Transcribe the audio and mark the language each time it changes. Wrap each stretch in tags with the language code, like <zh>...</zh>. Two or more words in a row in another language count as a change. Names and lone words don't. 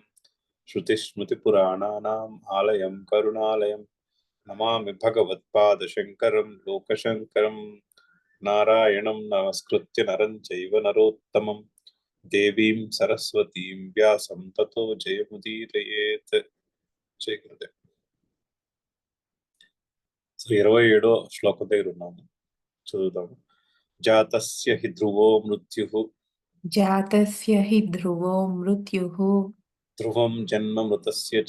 <sa>श्रुतिस्मृतिपुराणानाम् आलयं करुणालयं नमामि भगवत्पादशङ्करं लोकशङ्करम्। नारायणं नमस्कृत्य नरं चैव नरोत्तमं देवीं सरस्वतीं व्यासं ततो जयमुदीरयेत्।</sa> <te>జయగురుదేవ్. సో 27వ శ్లోకం దగ్గర ఉన్నాము, చదువుతాము.</te> <sa>జాతస్య హి ధ్రువో మృత్యుః జాతస్య హి ధ్రువో మృత్యుః ధ్రువం జన్మ మృతస్య చ</sa>